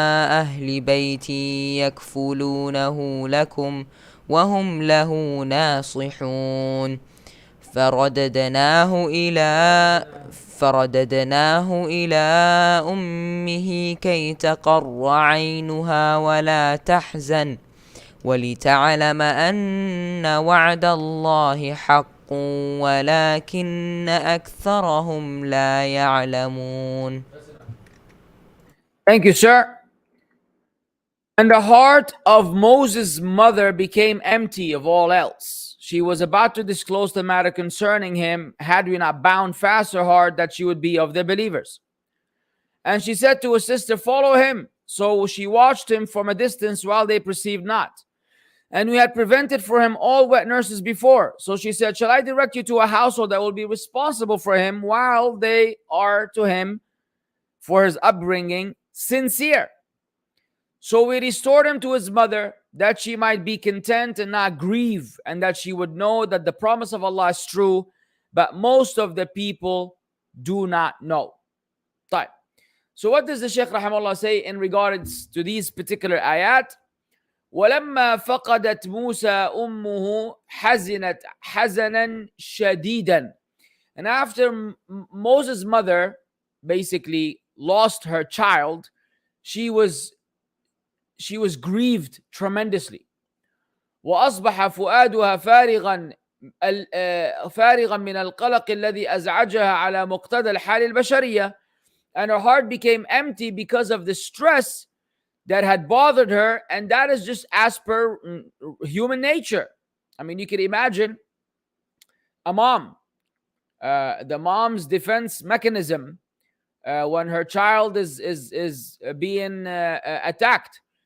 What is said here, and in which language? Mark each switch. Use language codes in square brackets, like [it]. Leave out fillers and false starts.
[ar] أهل بيت يكفلونه لكم وهم له ناصحون فرددناه إلى أمه كي تقر عينها ولا تحزن ولتعلم أن وعد الله حق ولكن أكثرهم لا يعلمون. [en] Thank you, sir. And the heart of Moses' mother became empty of all else. She was about to disclose the matter concerning him, had we not bound fast her heart that she would be of the believers. And she said to her sister, follow him. So she watched him from a distance while they perceived not. And we had prevented for him all wet nurses before. So she said, shall I direct you to a household that will be responsible for him while they are to him for his upbringing sincere? So we restored him to his mother that she might be content and not grieve, and that she would know that the promise of Allah is true, but most of the people do not know. Right. So what does the Shaykh rahimahullah say in regards to these particular ayat? [ar] ولما فقدت موسى أمه حزنت حزنا شديدا. [en] And after Moses' mother basically lost her child, she was grieved tremendously. [ar] وأصبح فؤادها فارغا من القلق الذي أزعجها على مقتضى الحال البشرية. [en] And her heart became empty because of the stress that had bothered her, and that is just as per human nature. I mean, you can imagine a mom, the mom's defense mechanism when her child is being attacked.